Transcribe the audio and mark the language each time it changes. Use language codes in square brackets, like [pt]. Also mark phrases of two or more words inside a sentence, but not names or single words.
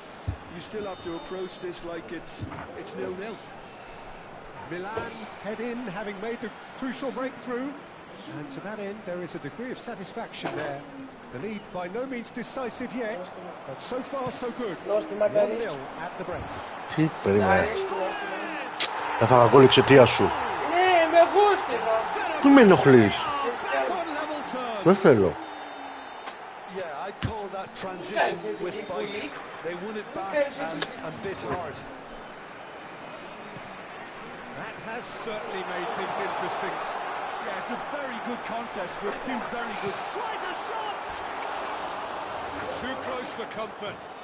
[en] You still have to approach this like it's 0-0. Milan head in, having made the crucial breakthrough, and to that end there is a degree of satisfaction there. The lead by no means decisive yet, but so far so good. 1-0 at the break. [el] Τι περιμένεις. Έφαγα γκολ εξαιτίας σου. Ναι, με γούστηκα. Πού με ενοχλείς. Δεν θέλω. [en] Yeah, I'd call that transition with bite. They won it back and bit hard. That has certainly made things interesting. Yeah, it's a very good contest with two very good... Tries a shot! Too close for comfort.